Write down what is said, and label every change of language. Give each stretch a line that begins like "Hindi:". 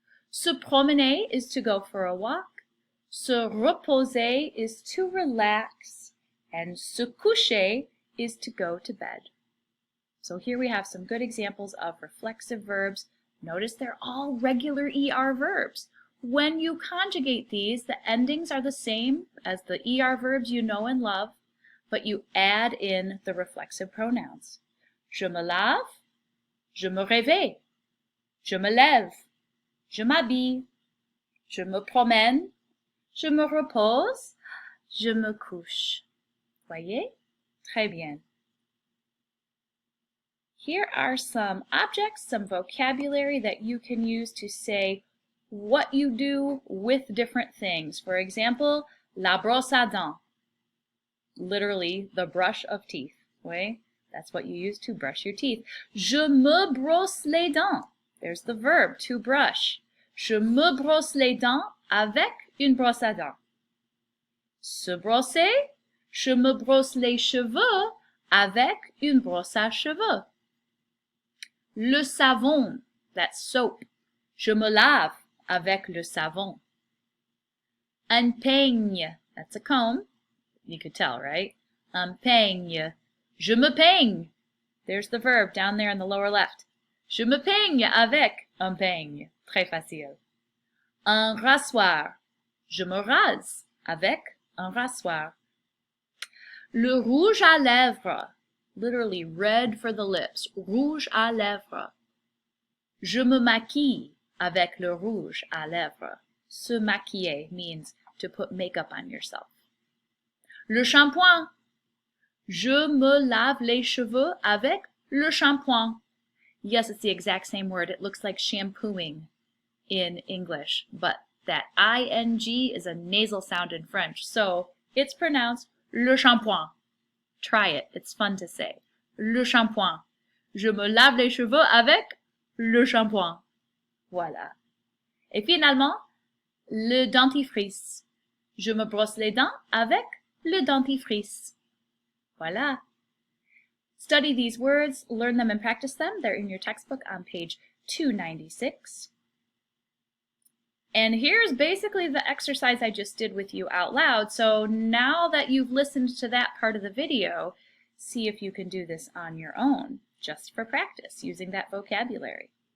English: Se promener is to go for a walk, se reposer is to relax, and se coucher is to go to bed. So here we have some good examples of reflexive verbs. Notice they're all regular ER verbs. When you conjugate these, the endings are the same as the ER verbs you know and love, but you add in the reflexive pronouns.
French: Je me lave, je me réveille, je me lève, je m'habille, je me promène, je me repose, je me couche. Voyez? Très bien.
English: Here are some objects, some vocabulary that you can use to say what you do with different things. For example, la brosse à dents, literally the brush of teeth. Okay? That's what you use to brush your teeth.
French: Je me brosse les dents.
English: There's the verb, to brush.
French: Je me brosse les dents avec une brosse à dents. Se brosser, je me brosse les cheveux avec une brosse à cheveux. Le savon,
English: that's soap.
French: Je me lave avec le savon.
English: Un peigne, that's a comb. You could tell, right? Un peigne.
French: Je me peigne.
English: There's the verb down there in the lower left.
French: Je me peigne avec un peigne. Très facile. Un rasoir. Je me rase avec un rasoir. Le rouge à lèvres.
English: Literally red for the lips.
French: Rouge à lèvres. Je me maquille avec le rouge à lèvres.
English: Se maquiller means to put makeup on yourself.
French: Le shampoing. Je me lave les cheveux avec le shampoing.
English: Yes, it's the exact same word. It looks like shampooing in English, but that ing is a nasal sound in French, so it's pronounced le shampoing. Try it. It's fun to say. Le shampoing.
French: Je me lave les cheveux avec le shampoing. Voilà. Et finalement, le dentifrice. Je me brosse les dents avec le dentifrice. Voilà.
English: Study these words, learn them and practice them. They're in your textbook on page 296. And here's basically the exercise I just did with you out loud. So now that you've listened to that part of the video, see if you can do this on your own, just for practice, using that vocabulary.